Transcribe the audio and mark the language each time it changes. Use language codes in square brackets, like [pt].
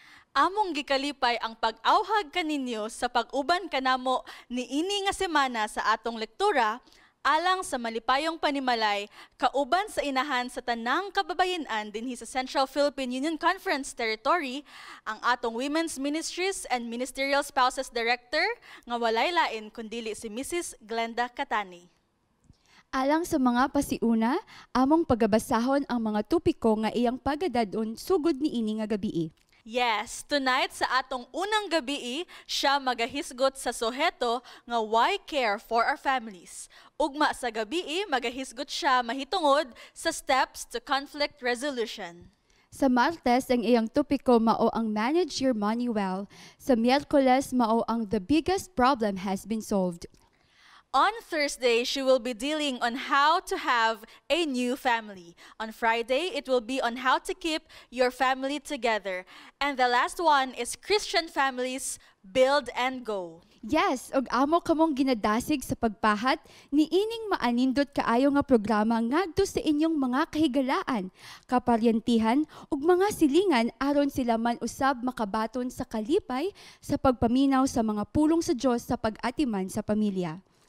[ceb] Among gikalipay ang pag-awhag kaninyo sa pag-uban kanamo niini nga semana sa atong lektura alang sa malipayong panimalay kauban sa inahan sa tanang kababayen-an dinhi sa Central Philippine Union Conference Territory ang atong Women's Ministries and Ministerial Spouses Director nga walay lain kundili si Mrs. Glenda Catani. Alang sa mga pasiuna, among pagabasahon ang mga tupiko nga iyang pagadadon sugod niini nga gabii. Yes, tonight sa atong unang gabii, siya magahisgot sa suheto nga [en] why care for our families. [ceb] Ugma sa gabii, magahisgot siya mahitungod sa [en] steps to conflict resolution. [ceb] Sa Martes, ang iyang tupiko mao ang [en] manage your money well. [ceb] Sa Miyerkules, mao ang [en] the biggest problem has been solved. On Thursday, she will be dealing on how to have a new family. On Friday, it will be on how to keep your family together. And the last one is Christian families, build and go. [ceb] Yes, og amo kamong ginadasig sa pagpahat ni ining maanindot kaayo nga programa ngadto sa inyong mga kahigalaan, kaparyentihan ug mga silingan aron sila man usab makabaton sa kalipay sa pagpaminaw sa mga pulong sa Dios sa pag-atiman sa pamilya.